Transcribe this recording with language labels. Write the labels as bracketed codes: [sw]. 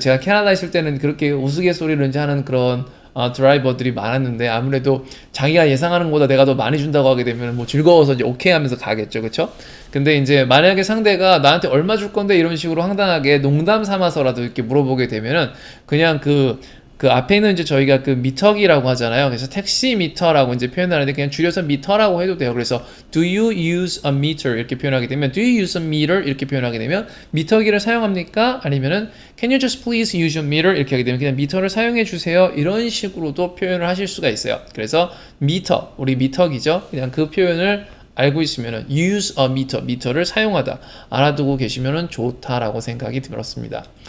[ko] 제가 캐나다 있을 때는 그렇게 우스갯소리를 이제 하는 그런 드라이버들이 많았는데, 아무래도 자기가 예상하는 것보다 내가 더 많이 준다고 하게 되면 뭐 즐거워서 이제 오케이 하면서 가겠죠. 그쵸? 근데 이제 만약에 상대가 나한테 얼마 줄 건데 이런 식으로 황당하게 농담 삼아서라도 이렇게 물어보게 되면은 그냥 그 앞에 는 이제 저희가 그 미터기라고 하잖아요. 그래서 택시 미터라고 이제 표현하는데 그냥 줄여서 미터라고 해도 돼요. 그래서 [en] do you use a meter [ko] 이렇게 표현하게 되면 [en] do you use a meter 이렇게 표현하게 되면 [ko] 미터기를 사용합니까? 아니면은 [en] can you just please use your meter [ko] 이렇게 하게 되면 그냥 미터를 사용해 주세요. 이런 식으로도 표현을 하실 수가 있어요. 그래서 미터, 우리 미터기죠. 그냥 그 표현을 알고 있으면은 [en] use a meter, [ko] 미터를 사용하다 알아두고 계시면은 좋다라고 생각이 들었습니다.